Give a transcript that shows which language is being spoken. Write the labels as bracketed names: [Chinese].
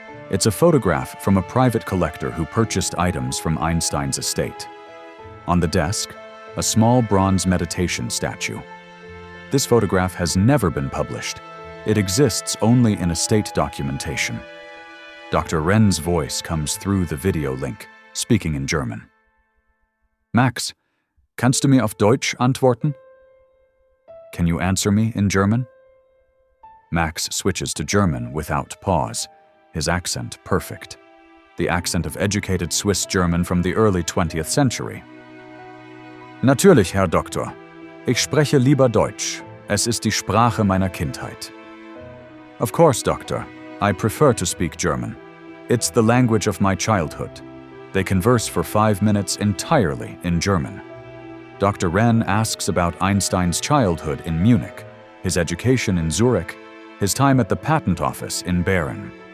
[English] It's a photograph from a private collector who purchased items from Einstein's estate. On the desk, a small bronze meditation statue. This photograph has never been published. It exists only in estate documentation. Dr. Renn's voice comes through the video link, speaking in German. [German] Max, kannst du mir auf Deutsch antworten? [English] Can you answer me in German? Max switches to German without pause, his accent perfect. The accent of educated Swiss German from the early 20th century. [German] Natürlich, Herr Doktor. Ich spreche lieber Deutsch. Es ist die Sprache meiner Kindheit. [English] Of course, Doctor. I prefer to speak German. It's the language of my childhood. They converse for 5 minutes entirely in German. Dr. Renn asks about Einstein's childhood in Munich, his education in Zurich, his time at the patent office in Bern.